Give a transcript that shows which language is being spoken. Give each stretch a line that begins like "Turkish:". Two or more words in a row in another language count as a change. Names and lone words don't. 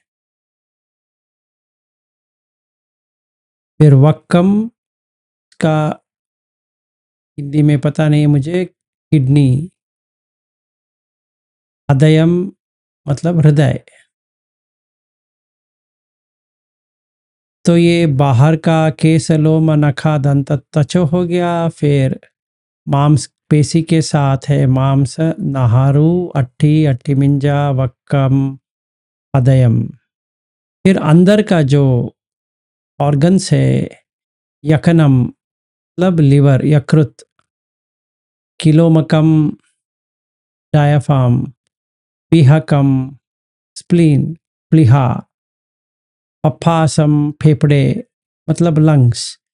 Hindi: फिर वक्कम का हिंदी में पता नहीं मुझे, किडनी। हृदयम मतलब हृदय। तो ये बाहर का केस लोम नखा दंत त्वचा हो गया। फिर मांस पेशी के साथ है मांस, नाहारू, अट्ठी, अट्ठी मिंजा, वक्कम, हृदयम। फिर अंदर का जो ऑर्गन्स है, यकनम मतलब लिवर, यकृत, किलोमकम, डायाफार्म, पिहकम, स्प्लीन, प्लीहा, पप्पासम फेफड़े मतलब लंग्स,